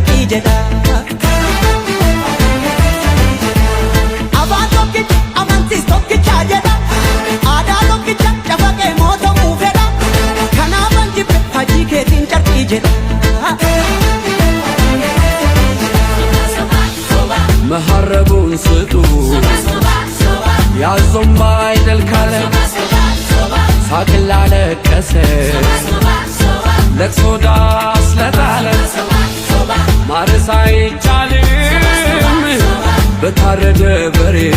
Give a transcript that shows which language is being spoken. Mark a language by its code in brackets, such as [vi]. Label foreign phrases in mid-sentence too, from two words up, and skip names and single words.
[om] jedha Abaan tokkicha amantiis tokkicha jedha Aadaa tokkicha cafaqee mootamuu fedha Kanaafan jibbe hajii keetiin carqii jedha [am] መሐረቡን ስጡ ያዞም አይደል ካለ ሳቅን ላለቀሰ ለቅሶ ዳስ ለጣለ ማረስ አይቻልም በታረደ በሬ